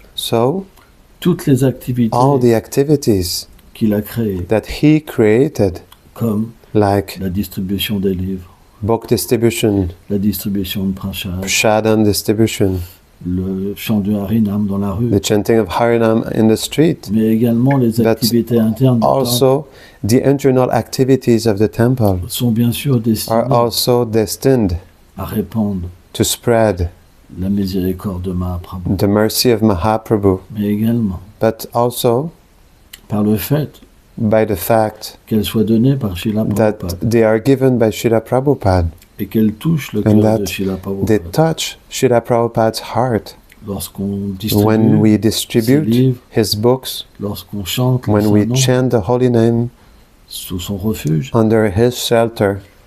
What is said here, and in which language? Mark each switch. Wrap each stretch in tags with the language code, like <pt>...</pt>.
<en>So,</en> <fr>toutes les activités</fr> <en>all the activities</en> <fr>qu'il a créées,</fr> <en>that he created,</en> <fr>comme</fr> <en>like</en> <fr>la distribution des livres,</fr> <en>book distribution,</en> <fr>la distribution de prashad,</fr> <en>Prashadam distribution,</en> <fr>le chant du Harinam dans la rue,</fr> <en>the chanting of Harinam in the street,</en> <fr>mais également les</fr> <en>But</en> <fr>activités internes du temple</fr> <en>also the internal activities of the temple</en> <fr>sont bien sûr destinées</fr> <en>are also destined</en> <fr>à répandre</fr> <en>to spread</en> <fr>la miséricorde de Mahaprabhu,</fr> <en>the mercy of Mahaprabhu,</en> <fr>mais également</fr> <en>but also</en> <fr>par le fait</fr> <en>by the fact</en> <fr>qu'elle soit donnée par Srila</fr> <en>that</en> <fr>Prabhupada.</fr> <en>they are given by Srila Prabhupada.</en> <fr>et qu'elle touche le</fr> <en>and</en> <fr>cœur de</fr> <en>that</en> <fr>Srila</fr> <en>they</en> <fr>Prabhupada.</fr> <en>touch Srila Prabhupada's heart</en> <fr>Lorsqu'on</fr> <en>when we</en> <fr>distribue ses</fr> <en>distribute</en> <fr>livres,</fr> <en>his books,</en> <fr>lorsqu'on chante le</fr> <en>when we</en> <fr>saint nom</fr> <en>chant the holy name</en> <fr>sous son refuge,</fr> <en>under his shelter,</en>